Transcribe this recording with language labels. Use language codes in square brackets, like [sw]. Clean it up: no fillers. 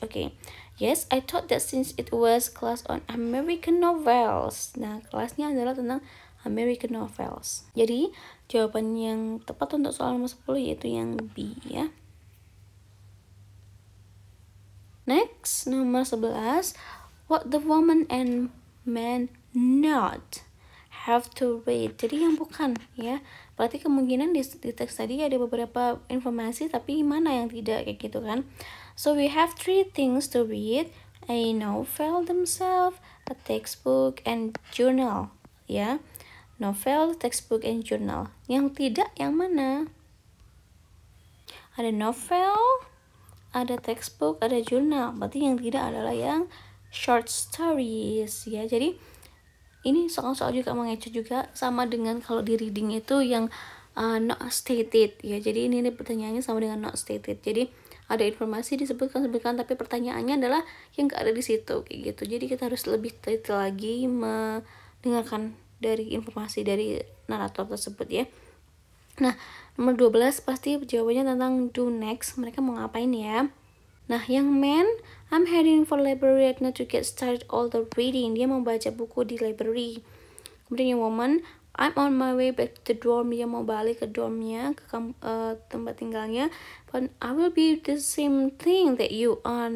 [en] Okay, yes, I thought that since it was class on American novels. [id] Nah, kelasnya adalah tentang American novels. Jadi, jawaban yang tepat untuk soal nomor 10 yaitu yang B ya. [en] Next, nomor 11, what the woman and man not have to read. [id] Jadi yang bukan ya. Berarti kemungkinan di teks tadi ada beberapa informasi tapi mana yang tidak kayak gitu kan. [en] So we have 3 things to read: a novel themselves, a textbook, and journal ya. Novel, textbook, and journal. [id] Yang tidak yang mana? Ada novel, ada textbook, ada jurnal. Berarti yang tidak adalah yang short stories ya. Jadi ini soal-soal juga mengecoh juga sama dengan kalau di reading itu yang not stated ya. Jadi ini pertanyaannya sama dengan not stated. Jadi ada informasi disebutkan tapi pertanyaannya adalah yang gak ada di situ kayak gitu. Jadi kita harus lebih teliti lagi mendengarkan dari informasi dari narator tersebut ya. Nah, nomor 12 pasti jawabannya tentang do next. Mereka mau ngapain ya? Nah, yang [en] man, I'm heading for library right now to get started all the reading. [id] Dia mau baca buku di library. Kemudian yang woman, [en] I'm on my way back to the dorm. [id] Dia mau balik ke dormnya, ke tempat tinggalnya. [en] But I will be the same thing that you are.